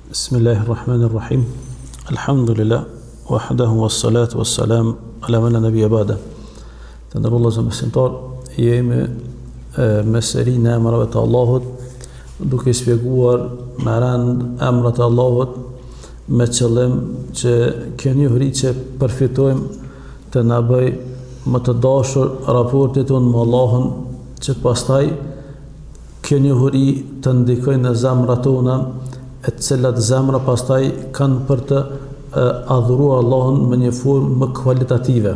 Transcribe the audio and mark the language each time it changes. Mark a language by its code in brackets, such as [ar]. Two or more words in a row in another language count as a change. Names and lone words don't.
[ar] بسم الله الرحمن الرحيم. الحمد لله، وحده والصلاة والسلام على من لا نبي بعد. [sq] Të nderuar vëllezër besimtar, jemi me serinë e emrave të Allahut, duke shpjeguar me rand emrat e Allahut me qëllim që kjo njohuri që përfitojmë të na bëj më të dashur raportit tonë me Allahun, që pastaj kjo njohuri të ndikojë në zemrat tona, e të cilat zemra pastaj kanë për të adhuruar Allahun me një formë më kvalitative.